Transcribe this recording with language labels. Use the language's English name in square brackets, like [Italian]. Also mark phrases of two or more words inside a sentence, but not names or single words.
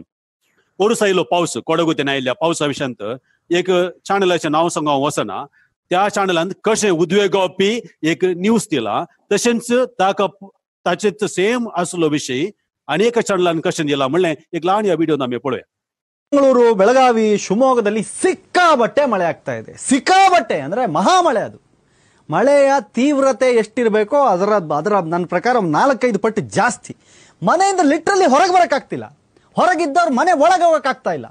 [Konkani] पोरूस आयलो पावस, कोडगुतीन आयिल्ल्या पावसा विशयांत एक चॅनलाचें नांव सांगूंक वचना. त्या चॅनलान कशें उद्वेगावपी एक न्यूज दिला तशेंच ताचेच सेम आसलो विशय आनी एका चॅनलान कशें दिला म्हणलें एक ल्हान या व्हिडिओन आमी पळोवया. [Kannada] ಬೆಂಗಳೂರು, ಬೆಳಗಾವಿ, ಶಿವಮೊಗ್ಗದಲ್ಲಿ ಸಿಕ್ಕಾಬಟ್ಟೆ ಮಳೆ ಆಗ್ತಾ ಇದೆ. ಸಿಕ್ಕಾಬಟ್ಟೆ ಅಂದ್ರೆ ಮಹಾಮಳೆ. ಅದು ಮಳೆಯ ತೀವ್ರತೆ ಎಷ್ಟಿರಬೇಕೋ ಅದರ ನನ್ನ ಪ್ರಕಾರ 4-5 ಪಟ್ಟು ಜಾಸ್ತಿ. ಮನೆಯಿಂದ ಲಿಟ್ರಲಿ ಹೊರಗೆ ಬರಕ್ಕಾಗ್ತಿಲ್ಲ. ಹೊರಗಿದ್ದವ್ರು ಮನೆ ಒಳಗೆ ಹೋಗಕ್ಕಾಗ್ತಾ ಇಲ್ಲ.